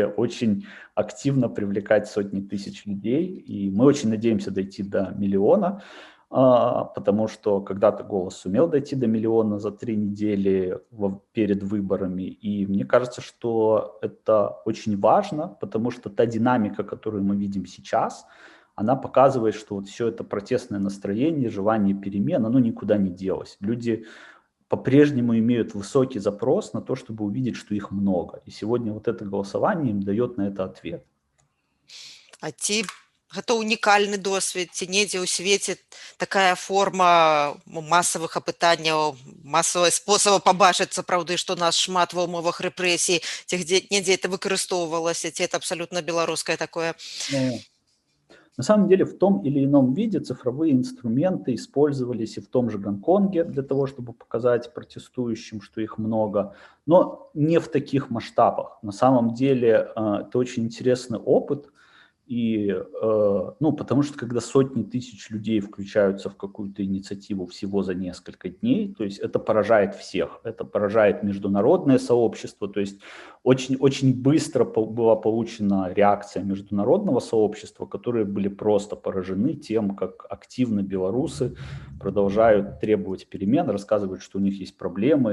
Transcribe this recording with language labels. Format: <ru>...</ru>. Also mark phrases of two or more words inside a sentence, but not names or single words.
<ru>очень активно привлекать сотни тысяч людей, и мы очень надеемся дойти до миллиона, потому что когда-то «Голос» сумел дойти до миллиона за 3 недели перед выборами, и мне кажется, что это очень важно, потому что та динамика, которую мы видим сейчас, она показывает, что вот все это протестное настроение, желание перемен, оно никуда не делось. Люди по-прежнему имеют высокий запрос на то, чтобы увидеть, что их много. И сегодня вот это голосование им дает на это ответ.</ru> <be>А ці гэта унікальны досвед, ці недзе ў свеце такая форма масавых апытанняў, масавыя спосабы пабачыць сапраўды, што нас шмат ва ўмовах рэпрэсій, ці недзе это выкарыстоўвалася, ці это абсалютна беларускае такое?</be> <ru>Ну, на самом деле в том или ином виде цифровые инструменты использовались и в том же Гонконге для того, чтобы показать протестующим, что их много, но не в таких масштабах. На самом деле это очень интересный опыт, и, ну, потому что когда сотни тысяч людей включаются в какую-то инициативу всего за несколько дней, то есть это поражает всех, это поражает международное сообщество, то есть очень быстро была получена реакция международного сообщества, которые были просто поражены тем, как активно белорусы продолжают требовать перемен, рассказывают, что у них есть проблемы.</ru>